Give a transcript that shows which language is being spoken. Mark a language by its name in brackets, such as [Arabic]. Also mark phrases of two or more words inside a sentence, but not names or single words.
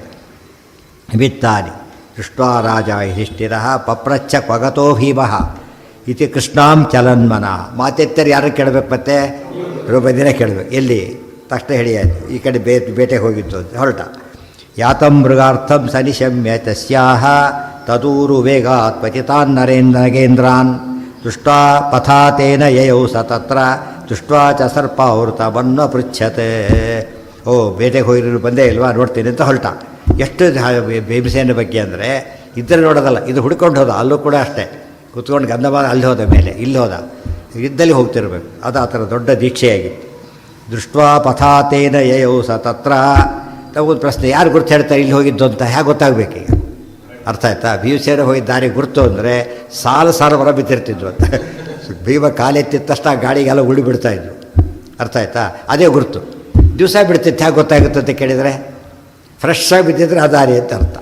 [Sanskrit] ನಿಮಿತ್ತಾನಿ ದೃಷ್ಟ್ವಾ ರಾಜ ಯುಧಿಷ್ಠಿರ ಪಪ್ರಚ್ಛ ಕ್ವಗತೋ ಭೀಮಃ ಇತಿ ಕೃಷ್ಣಾಂ ಚಲನ್ಮನ. [Kannada] ಮಾತೆತ್ತರು ಯಾರು ಕೇಳಬೇಕು? ಮತ್ತೆ ದ್ರೌಪದಿನೇ ಕೇಳಬೇಕು. ಎಲ್ಲಿ? ತಕ್ಷಣ ಹೇಳಿಯಾಯಿತು, ಈ ಕಡೆ ಬೇಟೆಗೆ ಹೋಗಿತ್ತು ಅಂತ ಹೊರಟ. [Sanskrit] ಯಾತಂ ಮೃಗಾರ್ಥಂ ಸನಿಶಮ್ಯ ತಸ್ಯಾಹ ತದೂರು ವೇಗಾತ್ ಪತಿತಾನ್ ನಗೇಂದ್ರಾನ್ ದೃಷ್ಟ್ವಾ ಪಥಾತೇನ ಯಯೌ ಸ ತತ್ರ ದೃಷ್ಟ್ವಾ ಚ ಸರ್ಪಾವೃತವನ್ನ ಪೃಚ್ಛತೆ. [Kannada] ಓ, ಬೇಟೆಗೆ ಹೋಗಿರೋ ಬಂದೇ ಇಲ್ವಾ, ನೋಡ್ತೀನಿ ಅಂತ ಹೊರಟ. ಎಷ್ಟು ಭೀಮಸೇನ ಬಗ್ಗೆ ಅಂದರೆ ಇದ್ದರೆ ನೋಡೋದಲ್ಲ, ಇದು ಹುಡ್ಕೊಂಡು ಹೋದ. ಅಲ್ಲೂ ಕೂಡ ಅಷ್ಟೇ, ಕೂತ್ಕೊಂಡು ಗಂಧಮಾಲ ಅಲ್ಲಿ ಹೋದ, ಮೇಲೆ ಇಲ್ಲಿ ಹೋದ, ಇದ್ದಲ್ಲಿ ಹೋಗ್ತಿರ್ಬೇಕು. ಅದು ಆ ಥರ ದೊಡ್ಡ ದೀಕ್ಷೆಯಾಗಿತ್ತು. [Sanskrit] ದೃಷ್ಟ್ವಾ ಪಥಾತೇನ ಯಯೌ ಸ ತತ್ರ. [Kannada] ಒಂದು ಪ್ರಶ್ನೆ, ಯಾರು ಗುರ್ತು ಹೇಳ್ತಾರೆ ಇಲ್ಲಿ ಹೋಗಿದ್ದು ಅಂತ? ಹೇಗೆ ಗೊತ್ತಾಗಬೇಕೀಗ? ಅರ್ಥ ಆಯ್ತಾ? ಭೀಮಸೇನ ಹೋಗಿದ್ದ ದಾರಿ ಗುರ್ತು ಅಂದರೆ ಸಾಲು ಹೊರ ಬಿದ್ದಿರ್ತಿದ್ವು ಅಂತ. ಭೀಮ ಕಾಲೆತ್ತಿದ ತಕ್ಷಣ ಗಾಡಿಗೆಲ್ಲ ಉಳಿ ಬಿಡ್ತಾಯಿದ್ವು. ಅರ್ಥ ಆಯ್ತಾ? ಅದೇ ಗುರ್ತು. ದಿವಸ ಬಿಡ್ತಿತ್ತು, ಹೇಗೆ ಗೊತ್ತಾಗುತ್ತೆ ಅಂತ ಕೇಳಿದರೆ, ಫ್ರೆಶ್ ಆಗಿ ಬಿದ್ದಿದ್ರೆ ಆ ದಾರಿ ಅಂತ ಅರ್ಥ.